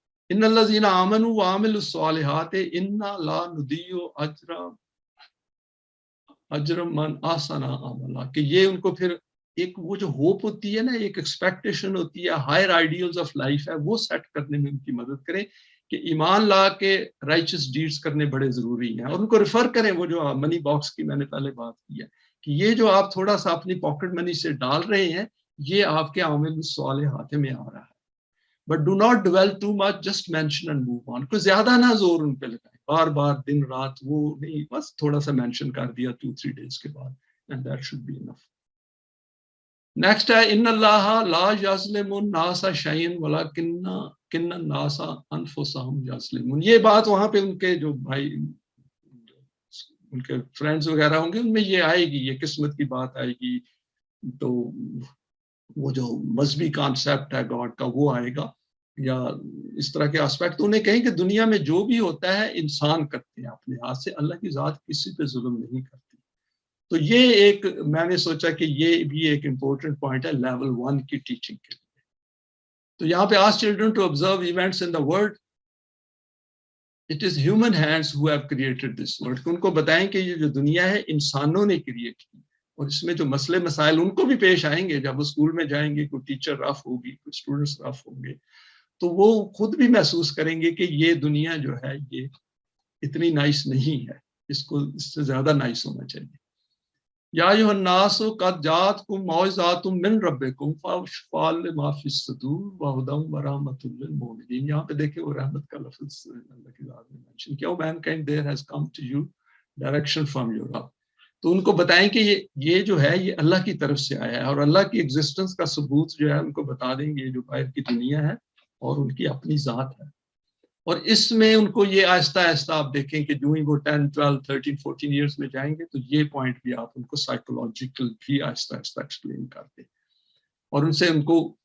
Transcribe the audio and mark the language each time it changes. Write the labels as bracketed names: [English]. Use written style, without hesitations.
[Arabic] ان الذین آمنوا وعملوا الصالحات انا لا نضیع اجر من احسن عملا. [Urdu] کہ یہ ان کو پھر ایک وہ جو ہوپ ہوتی ہے نا، ایک ایکسپیکٹیشن ہوتی ہے، ہائر آئیڈیلز آف لائف ہے، وہ سیٹ کرنے میں ان کی مدد کریں کہ ایمان لا کے رائچس ڈیڈز کرنے بڑے ضروری ہیں. اور ان کو ریفر کریں وہ جو منی باکس کی میں نے پہلے بات کی ہے کہ یہ جو آپ تھوڑا سا اپنی پاکٹ منی سے ڈال رہے ہیں یہ آپ کے عامل الصالحات میں آ رہا ہے. [English] But do not dwell too much, just mention and move on. [Urdu] کوئی زیادہ نہ زور ان پہ لگائیں، بار بار دن رات وہ نہیں، بس تھوڑا سا مینشن کر دیا 2-3 days کے بعد [English] and that should be enough. [Urdu] Next ہے [Arabic] ان اللہ لا یظلم الناس شیئا ولکن الناس انفسهم یظلمون. [Urdu] یہ بات وہاں پہ ان کے جو بھائی ان کے فرینڈز وغیرہ ہوں گے ان میں یہ آئے گی، یہ قسمت کی بات آئے گی. تو وہ جو مذہبی کانسیپٹ ہے گاڈ کا وہ آئے گا، یا اس طرح کے آسپیکٹ. انہیں کہیں کہ دنیا میں جو بھی ہوتا ہے انسان کرتے ہیں اپنے ہاتھ سے، اللہ کی ذات کسی پہ ظلم نہیں کرتی. تو یہ ایک میں نے سوچا کہ یہ بھی ایک امپورٹنٹ پوائنٹ ہے لیول 1 کی ٹیچنگ کے لیے. تو یہاں پہ [English] Ask children to observe events in the world. It is human hands who have created this world. [Urdu] ان کو بتائیں کہ یہ جو دنیا ہے انسانوں نے کریٹ کی، اور اس میں جو مسئلے مسائل ان کو بھی پیش آئیں گے جب وہ اسکول میں جائیں گے، کوئی ٹیچر رف ہوگی، کوئی اسٹوڈنٹس رف ہوں گے، تو وہ خود بھی محسوس کریں گے کہ یہ دنیا جو ہے یہ اتنی نائس نہیں ہے، اس کو اس سے زیادہ نائس ہونا چاہیے. [Arabic] یا ایھا الناس قد جاءتکم موعظۃ من ربکم فشفاء لما فی الصدور وہدی ورحمۃ للمؤمنین. [Urdu] یہاں پہ دیکھیں وہ رحمت کا لفظ اللہ کی ذات نے مینشن کیا. [English] mankind there has come to you direction from your Rabb. [Urdu] تو ان کو بتائیں کہ یہ جو ہے یہ اللہ کی طرف سے آیا ہے، اور اللہ کی ایگزسٹنس کا ثبوت جو ہے ان کو بتا دیں گے جو باہر کی دنیا ہے اور ان کی اپنی ذات ہے. اور اس میں ان کو یہ آہستہ آہستہ آپ دیکھیں کہ جو ہی وہ 10, 12, 13, 14 ایئرس میں جائیں گے تو یہ پوائنٹ بھی آپ ان کو سائیکولوجیکل بھی آہستہ آہستہ ایکسپلین کر دیں، اور ان سے ان کو